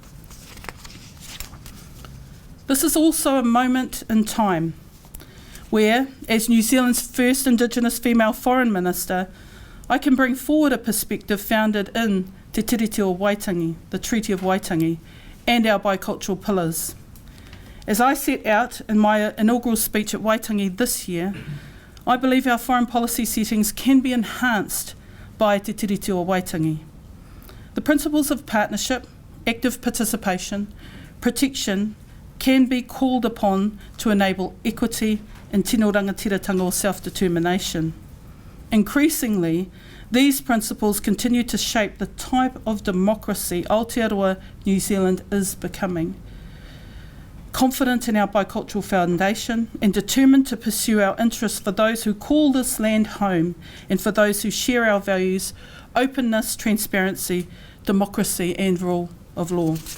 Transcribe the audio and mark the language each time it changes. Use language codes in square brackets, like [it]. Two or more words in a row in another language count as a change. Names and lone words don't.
[en] This is also a moment in time where, as New Zealand's first Indigenous female Foreign Minister, I can bring forward a perspective founded in Te Tiriti o Waitangi, the Treaty of Waitangi, and our bicultural pillars. As I set out in my inaugural speech at Waitangi this year, I believe our foreign policy settings can be enhanced by te tiriti o Waitangi. The principles of partnership, active participation, protection can be called upon to enable equity and [mi] tino rangatiratanga [en] or self-determination. Increasingly, these principles continue to shape the type of democracy Aotearoa New Zealand is becoming. Confident in our bicultural foundation and determined to pursue our interests for those who call this land home and for those who share our values, openness, transparency, democracy and rule of law.